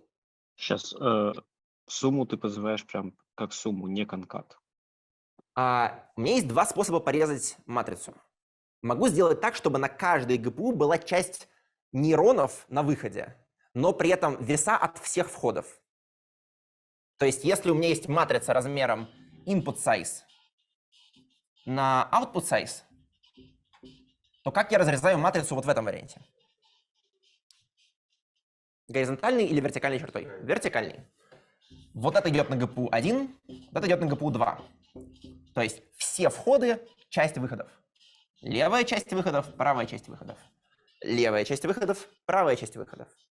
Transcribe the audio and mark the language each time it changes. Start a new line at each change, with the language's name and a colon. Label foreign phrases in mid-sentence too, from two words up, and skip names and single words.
Russian: Сейчас сумму ты позываешь прям как сумму, не конкат. У меня есть два способа порезать матрицу. Могу сделать так, чтобы на каждой ГПУ была часть нейронов на выходе, но при этом веса от всех входов. То есть если у меня есть матрица размером
English: input size
Russian: на
English: output size,
Russian: то как я разрезаю матрицу вот в этом варианте? Горизонтальной или вертикальной чертой? Вертикальной. Вот это идет на ГПУ 1, вот это идет на ГПУ 2. То есть все входы, часть выходов. Левая часть выходов, правая часть выходов. Левая часть выходов, правая часть выходов.